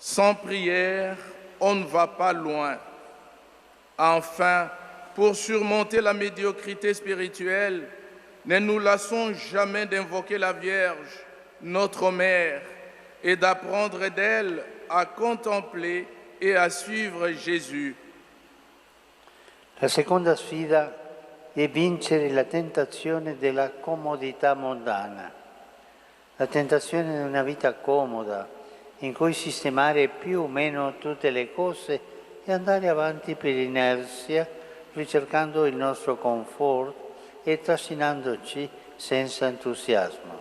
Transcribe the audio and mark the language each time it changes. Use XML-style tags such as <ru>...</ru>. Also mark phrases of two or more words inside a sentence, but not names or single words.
<fr>Sans prière, on ne va pas loin. Enfin, pour surmonter la médiocrité spirituelle, ne nous lassons jamais d'invoquer la Vierge, notre Mère, et d'apprendre d'elle à contempler et à suivre Jésus.</fr> <it>La seconda sfida è vincere la tentazione della comodità mondana, la tentazione di una vita comoda, in cui sistemare più o meno tutte le cose e andare avanti per inerzia, ricercando il nostro comfort e trascinandoci senza entusiasmo.</it>